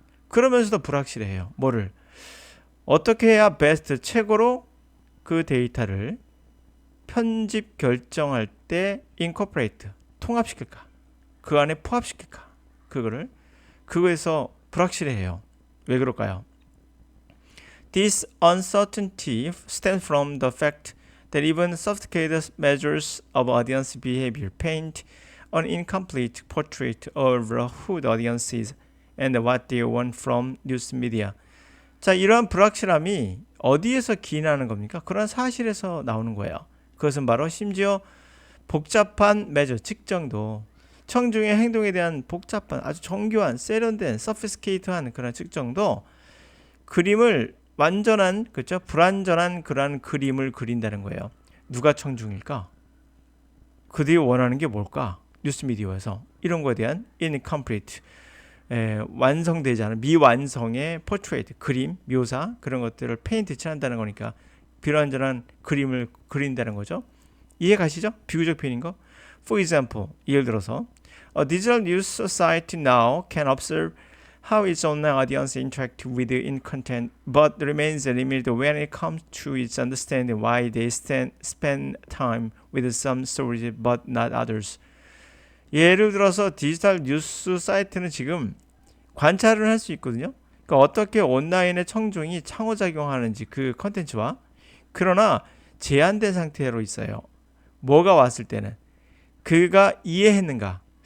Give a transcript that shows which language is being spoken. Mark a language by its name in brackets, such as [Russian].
[Korean] 그러면서도 불확실해해요. 뭐를? 어떻게 해야 베스트, 최고로 그 데이터를 편집 결정할 때 incorporate, 통합시킬까? 그 안에 포함시킬까? 그거에서 불확실해해요. 왜 그럴까요? [English] This uncertainty stems from the fact that even sophisticated measures of audience behavior paint an incomplete portrait of who the audience is and what they want from news media. [Korean] 자, 이러한 불확실함이 어디에서 기인하는 겁니까? 그런 사실에서 나오는 거예요. 그것은 바로 심지어 복잡한 매저 측정도, 청중의 행동에 대한 복잡한 아주 정교한 세련된 sophisticated한 그런 측정도 그림을 완전한, 그렇죠? 불완전한 그러한 그림을 그린다는 거예요. 누가 청중일까? 그들이 원하는 게 뭘까? 뉴스미디어에서 이런 거에 대한 incomplete, 완성되지 않은 미완성의 portrait, 그림, 묘사, 그런 것들을 페인트 칠한다는 거니까 불완전한 그림을 그린다는 거죠. 이해 가시죠? 비교적 표현인 거. [English] For example, [Korean] 예를 들어서 [English] A digital news site now can observe how its online audience interact with in content, but remains limited when it comes to its understanding why they spend time with some stories but not others. [Korean] 예를 들어서 디지털 뉴스 사이트는 지금 관찰을 할 수 있거든요. 그러니까 어떻게 온라인의 청중이 상호작용하는지 그 컨텐츠와, 그러나 제한된 상태로 있어요. 뭐가 왔을 때는 그가 이해했는가?